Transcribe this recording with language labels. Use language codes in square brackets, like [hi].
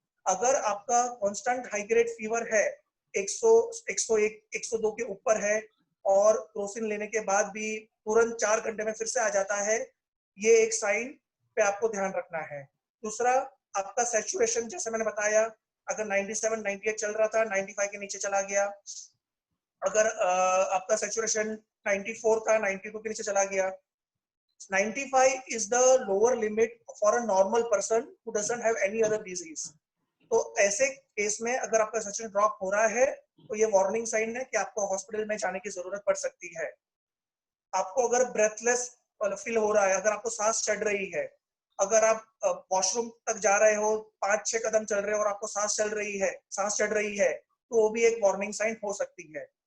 [hi] अगर आपका constant high grade fever है 100, 101, 102 के ऊपर है और क्रोसिन लेने के बाद भी तुरंत 4 घंटे में फिर से आ जाता है, ये एक साइन पे आपको ध्यान रखना है। दूसरा, आपका सैचुरेशन जैसे मैंने बताया, अगर 97, 98 चल रहा था, 95 के नीचे चला गया। अगर आपका सैचुरेशन 94 था, 92 के नीचे चला गया। [en] 95 is the lower limit for a normal person who doesn't have any other disease. [hi] तो ऐसे केस में अगर आपका सैचुरेशन ड्रॉप हो रहा है तो ये वार्निंग साइन है कि आपको हॉस्पिटल में जाने की जरूरत पड़ सकती है। आपको अगर ब्रेथलेस फील हो रहा है, अगर आपको सांस चढ़ रही है, अगर आप वॉशरूम तक जा रहे हो, 5-6 कदम चल रहे हो और आपको सांस चढ़ रही है, तो वो भी एक वार्निंग साइन हो सकती है।